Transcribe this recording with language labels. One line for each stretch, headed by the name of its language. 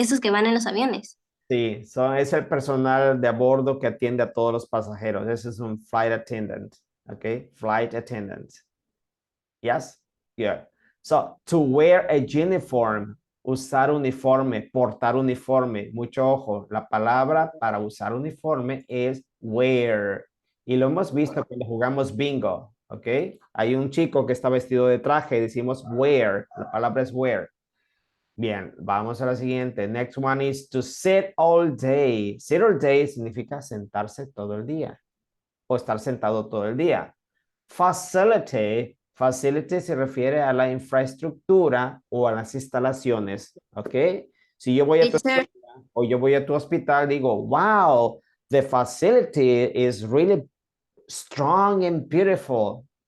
Spanish: Esos que van en los aviones. Sí, es el personal de a bordo que atiende a todos los pasajeros. Ese es un flight attendant, ¿ok?
English: Flight attendant. Yes? Good. So, to wear a uniform,
Spanish: usar uniforme, portar uniforme. Mucho ojo, la palabra para usar uniforme es wear. Y lo hemos visto cuando jugamos bingo, ¿ok? Hay un chico que está vestido de traje y decimos wear. La palabra es wear. Bien, vamos a la siguiente.
English: Next one is to sit all day.
Spanish: Sit all day significa sentarse todo el día o estar sentado todo el día. Facility, facility se refiere a la infraestructura o a las instalaciones, ¿ok? Si yo voy a tu escuela o yo voy a tu hospital, digo,
English: wow, the facility is really strong and beautiful.